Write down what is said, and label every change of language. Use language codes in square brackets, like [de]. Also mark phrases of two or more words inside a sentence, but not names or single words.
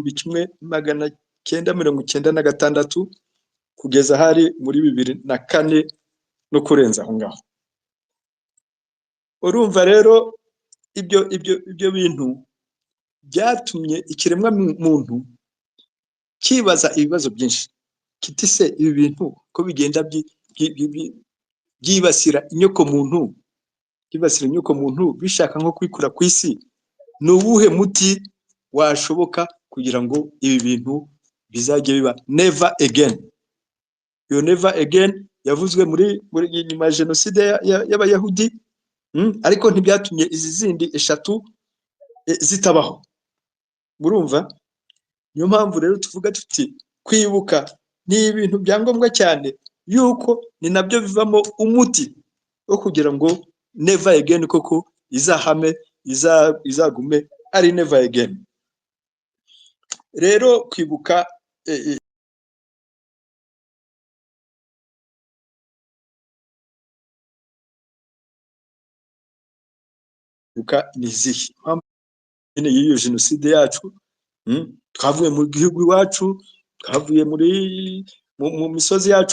[rw] w'1996 kugeza hari muri 2004 no kurenza aho ngaho urumva rero ibyo bintu byatumye ikiremwa muntu kibaza ibibazo byinshi kiti se ibi bintu ko bigenda byibasira inyoko muntu bishaka nko kwikura ku isi ni uwuhe muti washoboka kugira ngo ibi bintu bizajye biba [en] never again [rw] iyo [en] never again [rw] yavuzwe muri nyuma ya jenoside y'Abayahudi ariko ntibyatumye izi zindi 3 zitabaho murumva niyo mpamvu rero tuvuga tuti kwibuka ni ibintu byangombwa cyane yuko ni nabyo bivamo umuti wo kugira ngo [en] never again [rw] koko izahame izagume ari [en] never again [rw] rero kwibuka nizihe nyine y'iyo jenoside yacu twavuye mu gihugu iwacu twavuye mu misozi yacu